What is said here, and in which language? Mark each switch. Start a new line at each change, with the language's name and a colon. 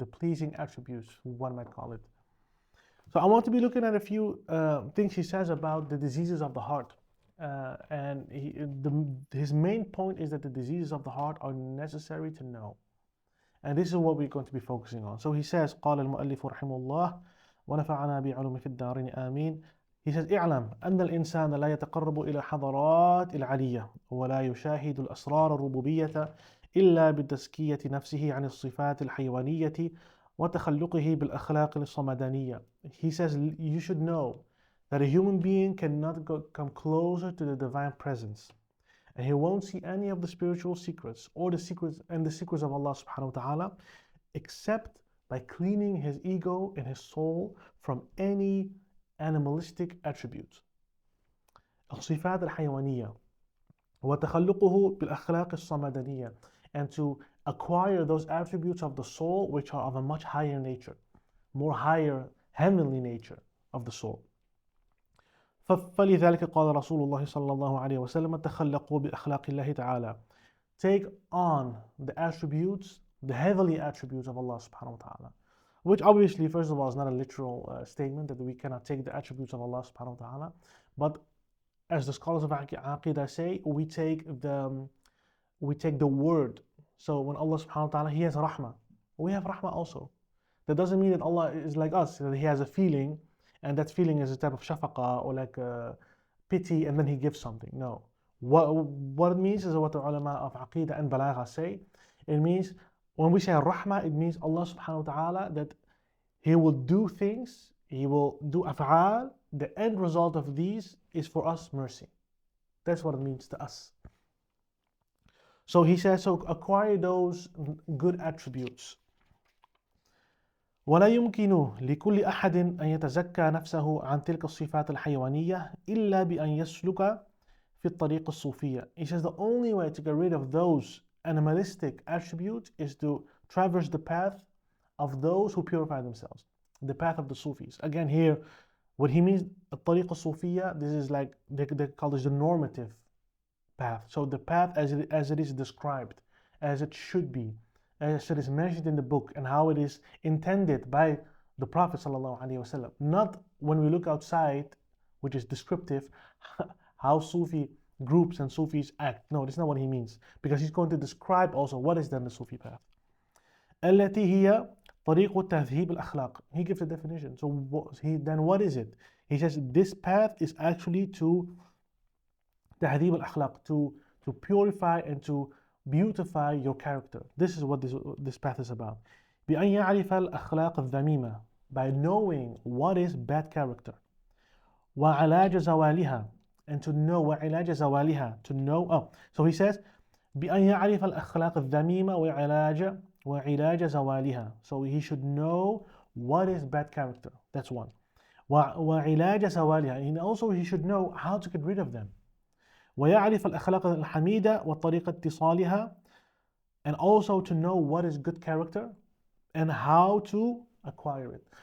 English: The pleasing attributes, one might call it. So I want to be looking at a few things he says about the diseases of the heart. And his main point is that the diseases of the heart are necessary to know. And this is what we're going to be focusing on. So he says,
Arabic: قال المؤلف رحمه الله ونفعنا بعلوم في الدارين آمين.
English: He says,
Arabic: اعلم أن الإنسان لا يتقرب إلى حضرات العلية ولا يشاهد الأسرار الربوبية إلا بتزكية نفسه عن الصفات الحيوانية وتخلقه بالأخلاق الصمدانية.
English: He says, you should know that a human being cannot come closer to the divine presence, and he won't see any of the spiritual secrets or the secrets of Allah subhanahu wa ta'ala except by cleaning his ego and his soul from any animalistic attributes.
Arabic: الصفات الحيوانية وتخلقه بالأخلاق الصمدانية,
English: and to acquire those attributes of the soul which are of a much higher nature, more higher heavenly nature of the soul.
Arabic: فلذلك قال رسول الله صلى الله عليه وسلم تخلقوا بأخلاق الله تعالى.
English: Take on the attributes, the heavenly attributes of Allah subhanahu wa ta'ala. Which obviously, first of all, is not a literal statement that we cannot take the attributes of Allah subhanahu wa ta'ala. But as the scholars of Aqidah say, we take the word. So when Allah subhanahu wa ta'ala, He has rahmah. We have rahmah also. That doesn't mean that Allah is like us, that He has a feeling, and that feeling is a type of shafaqa or like pity, and then He gives something. No. What it means is what the ulama of Aqidah and Balagha say. It means, when we say rahmah, it means Allah subhanahu wa ta'ala, that He will do things, He will do af'al. The end result of these is for us mercy. That's what it means to us. So he says, so acquire those good attributes.
Arabic: ولا يمكن لكل أحد أن يتزكى نفسه عن تلك الصفات الحيوانية إلا بأن يسلك في الطريق الصوفية.
English: He says the only way to get rid of those animalistic attributes is to traverse the path of those who purify themselves, the path of the Sufis. Again, here, what he means,
Arabic: الطريق الصوفية,
English: this is like, they call this the normative path. So the path as it is described, as it should be, as it is mentioned in the book, and how it is intended by the Prophet ﷺ. Not when we look outside, which is descriptive, how Sufi groups and Sufis act. No, that's not what he means, because he's going to describe also what is then the Sufi path.
Arabic: التي هي طريق تهذيب الأخلاق.
English: He gives a definition. So then what is it? He says this path is actually to
Arabic: تهذيب الأخلاق,
English: to purify and to beautify your character. This is what this path is about.
Arabic: بأن يعرف الأخلاق الذميمة,
English: by knowing what is bad character.
Arabic: وعلاج زوالها,
English: and to know وعلاج زوالها, to know. So he says
Arabic: بأن يعرف الأخلاق الذميمة وعلاج زوالها.
English: So he should know what is bad character. That's one.
Arabic: وعلاج زوالها,
English: and also he should know how to get rid of them.
Arabic: ويعرف الأخلاق الحميدة وطريقة اتصالها,
English: and also to know what is good character and how to acquire it.